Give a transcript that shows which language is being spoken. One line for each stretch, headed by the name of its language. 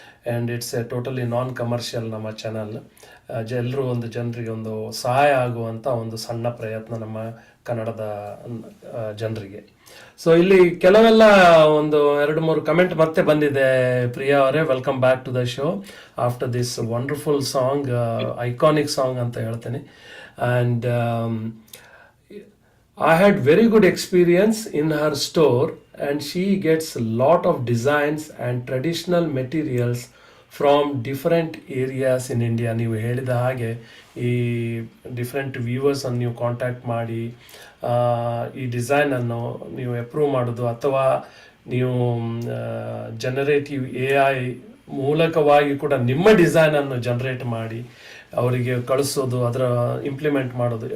English: and it's a totally non commercial
Kannada: ನಮ್ಮ channel. ಎಲ್ಲರೂ ಒಂದು ಜನರಿಗೆ ಒಂದು ಸಹಾಯ ಆಗುವಂಥ ಒಂದು ಸಣ್ಣ ಪ್ರಯತ್ನ ನಮ್ಮ ಕನ್ನಡದ ಜನರಿಗೆ. ಸೊ ಇಲ್ಲಿ ಕೆಲವೆಲ್ಲ ಒಂದು 2-3 ಕಮೆಂಟ್ ಮತ್ತೆ ಬಂದಿದೆ.
English: ಪ್ರಿಯಾ ಅವರೇ, welcome back to the show after this wonderful song, iconic song
Kannada: ಅಂತ ಹೇಳ್ತೀನಿ.
English: And I had very good experience in her store and she gets a lot of designs and traditional materials from different areas in India.
Kannada: ನೀವು ಹೇಳಿದ ಹಾಗೆ ಈ different ವ್ಯೂವರ್ಸನ್ನು ನೀವು contact ಮಾಡಿ ಈ ಡಿಸೈನನ್ನು ನೀವು ಅಪ್ರೂವ್ ಮಾಡೋದು, ಅಥವಾ ನೀವು ಜನರೇಟಿವ್ AI ಮೂಲಕವಾಗಿ ಕೂಡ ನಿಮ್ಮ ಡಿಸೈನನ್ನು ಜನರೇಟ್ ಮಾಡಿ ಅವರಿಗೆ ಕಳಿಸೋದು, ಅದರ ಇಂಪ್ಲಿಮೆಂಟ್ ಮಾಡೋದು.